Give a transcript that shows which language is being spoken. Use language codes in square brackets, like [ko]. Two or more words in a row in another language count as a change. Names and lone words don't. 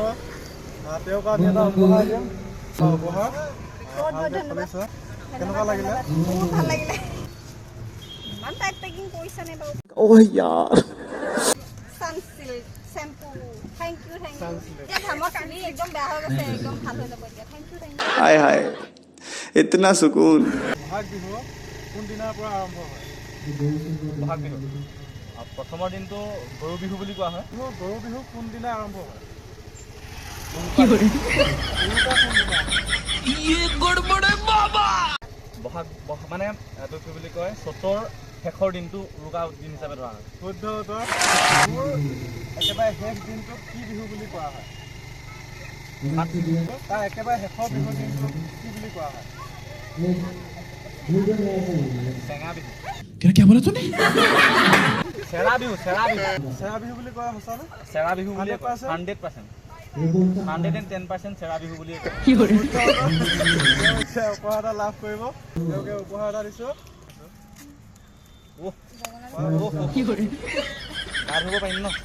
[as] তেওঁক আমি এটা উপহাৰ দিম। উপহাৰ ভালকে খুলিছা। কেনেকুৱা লাগিলে? বহুত ভাল লাগিলে। ইমান [en] type packing [as] কৰিছানে বাৰু? [hi] ओह यार [as] সানসিল্ক শ্যাম্পু [en] thank you [as] এতিয়া ঘামত চুলি একদম বেয়া হৈ গৈছে, একদম ভাল হৈ যাব এতিয়া। [en] thank you [hi] हाय हाय इतना सुकून। [as] বহাগ বিহু কোন দিনাৰ পৰা আৰম্ভ হয়? বহাগ বিহু প্ৰথমৰ দিনটো গৰু বিহু বুলি কোৱা হয়। গৰু বিহু কোন দিনা আৰম্ভ হয়? বহাগ মানে এইটো কি বুলি কয়, চ'তৰ শেষৰ দিনটো উৰুকা দিন হিচাপে ধৰা হয়। শুদ্ধ উত্তৰ। একেবাৰে শেষ দিনটোক কি বিহু বুলি কোৱা হয়? তাৰ একেবাৰে শেষৰ বিহু দিনটোক কি বুলি কোৱা হয়? চেঙা বিহু। [hi] क्या बोला तूने? [as] চেৰা বিহু, চেৰা বিহু। চেৰা বিহু বুলি কোৱা সঁচানে? চেৰা বিহু বুলি 100%? 100%। 110% চেৰা বিহু বুলি কয়। উপহাৰ এটা লাভ কৰিব। তেওঁকে উপহাৰ এটা দিছোঁ। গা ধুব পাৰিম ন?